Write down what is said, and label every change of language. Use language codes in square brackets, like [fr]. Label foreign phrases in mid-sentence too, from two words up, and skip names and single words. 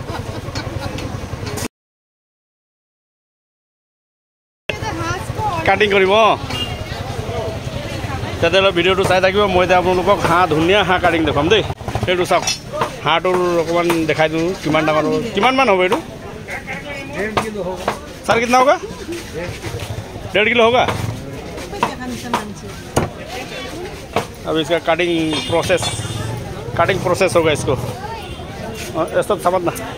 [as] কাটিং কৰিব অঁ তেতিয়াহ'লে ভিডিঅ'টো চাই থাকিব মই এতিয়া আপোনালোকক ধুনীয়া হাঁহ কাটিং দেখুৱাম দেই এইটো চাওক হাঁহটোৰ অকণমান দেখাই দিওঁ কিমান ডাঙৰ হ'ব কিমানমান হ'ব এইটো [hi] सर कितना होगा 1.5 किलो होगा अब इसका कटिंग प्रोसेस होगा इसको ये सब समझना